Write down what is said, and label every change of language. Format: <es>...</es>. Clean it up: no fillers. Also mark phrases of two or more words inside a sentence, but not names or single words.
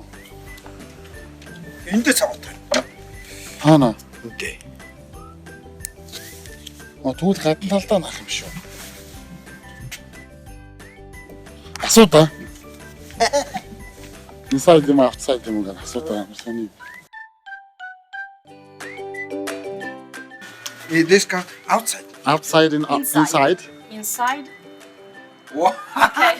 <mn>Эндээ цаваатай. Хаана? Үгүй. Тэгвэл гадна талдаа наах юм шүү. Асуудаа. Inside юм outside юм гэнэ асуудаа ямар сони.</mn> <en>This car outside. Outside and inside. Inside. Wow. Okay.</en>